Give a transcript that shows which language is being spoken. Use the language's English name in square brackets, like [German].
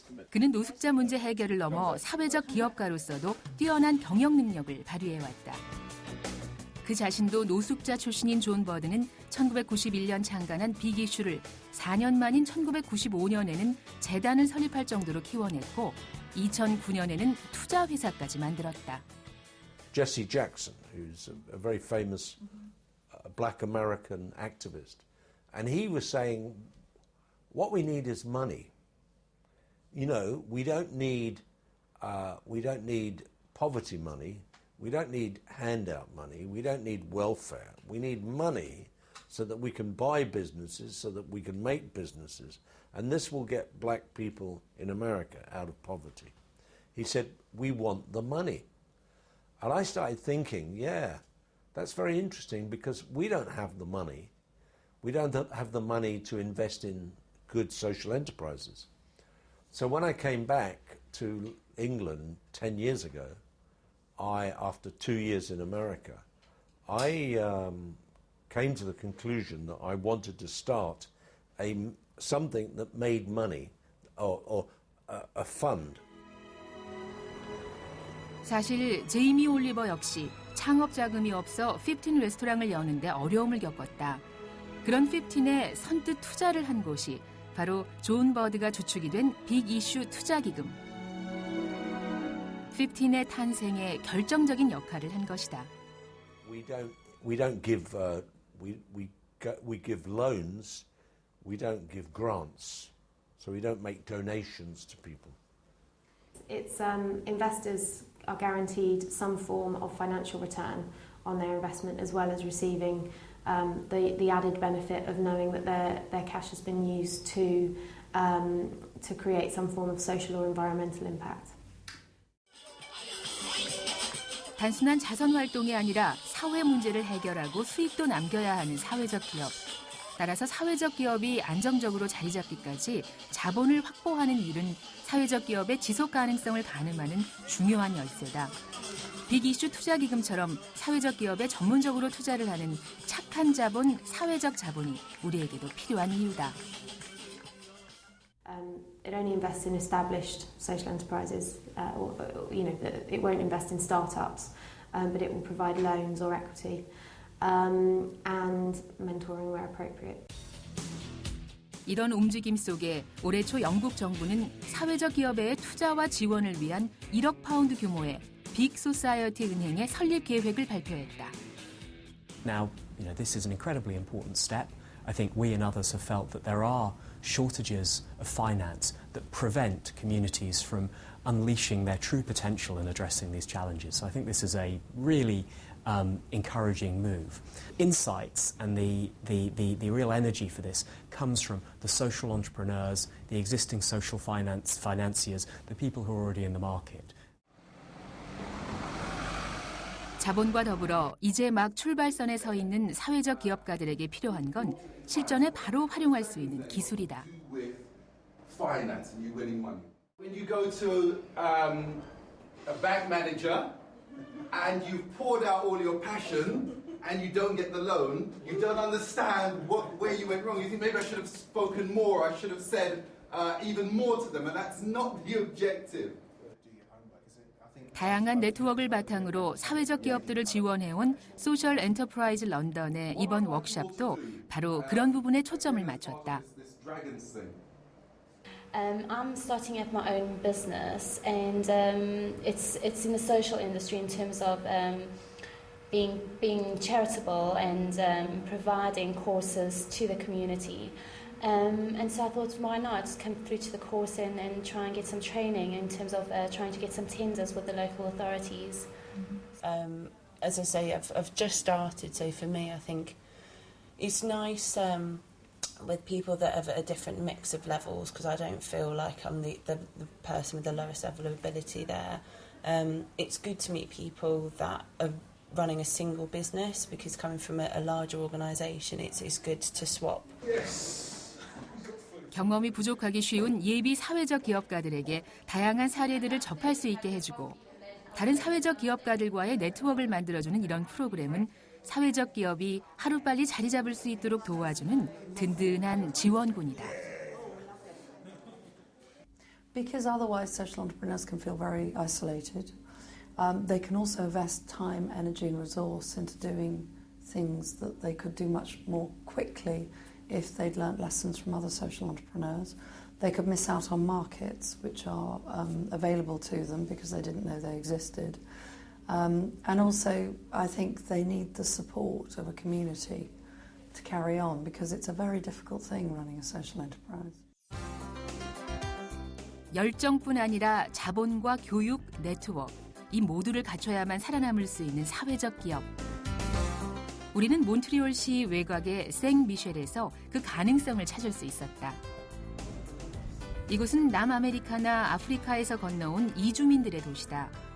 [Korean] 그는 노숙자 문제 해결을 넘어 사회적 기업가로서도 뛰어난 경영 능력을 발휘해왔다. 그 자신도 노숙자 출신인 존 버드는 1991년 창간한 빅이슈를 4년 만인 1995년에는 재단을 설립할 정도로 키워냈고 2009년에는 투자 회사까지 만들었다. [English] Jesse Jackson, who's a very famous black American activist, and he was saying, what we need is money. You know, we don't need poverty money. We don't need handout money. We don't need welfare. We need money so that we can buy businesses, so that we can make businesses. And this will get black people in America out of poverty. He said, we want the money. And I started thinking, yeah, that's very interesting because we don't have the money. We don't have the money to invest in good social enterprises. So when I came back to England 10 years ago, after 2 years in America, I came to the conclusion that I wanted to start something that made money, or a fund. [Korean] 사실 제이미 올리버 역시 창업 자금이 없어 15 레스토랑을 여는데 어려움을 겪었다. 그런 15에 선뜻 투자를 한 곳이 바로 존 버드가 주축이 된 빅이슈 투자기금. 15의 탄생에 결정적인 역할을 한 것이다. [English] We don't give we give loans. We don't give grants. So we don't make donations to people. It's investors are guaranteed some form of financial return on their investment, as well as receiving the added benefit of knowing that their cash has been used to create some form of social or environmental impact. [Korean] 단순한 자선 활동이 아니라 사회 문제를 해결하고 수익도 남겨야 하는 사회적 기업. 따라서 사회적 기업이 안정적으로 자리 잡기까지 자본을 확보하는 일은 사회적 기업의 지속 가능성을 가늠하는 중요한 열쇠다. 빅이슈 투자기금처럼 사회적 기업에 전문적으로 투자를 하는 착한 자본, 사회적 자본이 우리에게도 필요한 이유다. [English] It only invests in established social enterprises, or it won't invest in startups, but it will provide loans or equity, and mentoring where appropriate. [Korean] 이런 움직임 속에 올해 초 영국 정부는 사회적 기업의 투자와 지원을 위한 1억 파운드 규모의 빅 소사이어티 은행의 설립 계획을 발표했다. [English] Now, this is an incredibly important step. I think we and others have felt that there are shortages of finance that prevent communities from unleashing their true potential in addressing these challenges. So I think this is a really encouraging move. Insights and the real energy for this comes from the social entrepreneurs, the existing social financiers, the people who are already in the market. [Korean] 자본과 더불어 이제 막 출발선에 서 있는 사회적 기업가들에게 필요한 건 실전에 바로 활용할 수 있는 기술이다. [English] Finance and you winning money. When you go to a bank manager and you've poured out all your passion and you don't get the loan, you don't understand where you went wrong. You think maybe I should have spoken more, I should have said even more to them, and that's not the objective. [Korean] 다양한 네트워크를 바탕으로 사회적 기업들을 지원해온 소셜 엔터프라이즈 런던의 이번 워크숍도 바로 그런 부분에 초점을 맞췄다. [English] I'm starting up my own business, and it's in the social industry in terms of being charitable and providing courses to the community. And so I thought, why not come through to the course and try and get some training in terms of trying to get some tenders with the local authorities. As I say, I've just started, so for me, I think it's nice with people that have a different mix of levels, because I don't feel like I'm the person with the lowest level of ability there. It's good to meet people that are running a single business, because coming from a larger organisation, it's good to swap. Yes. [Korean] 경험이 부족하기 쉬운 예비 사회적 기업가들에게 다양한 사례들을 접할 수 있게 해주고 다른 사회적 기업가들과의 네트워크를 만들어주는 이런 프로그램은 사회적 기업이 하루빨리 자리 잡을 수 있도록 도와주는 든든한 지원군이다. [English] Because otherwise social entrepreneurs can feel very isolated. They can also invest time, energy and resource into doing things that they could do much more quickly if they'd learnt lessons from other social entrepreneurs. They could miss out on markets which are available to them because they didn't know they existed. And also, I think they need the support of a community to carry on, because it's a very difficult thing running a social enterprise. [Korean] 열정뿐 아니라 자본과 교육, 네트워크, 이 모두를 갖춰야만 살아남을 수 있는 사회적 기업. 우리는 몬트리올시 외곽의 생미셸에서 그 가능성을 찾을 수 있었다. 이곳은 남아메리카나 아프리카에서 건너온 이주민들의 도시다.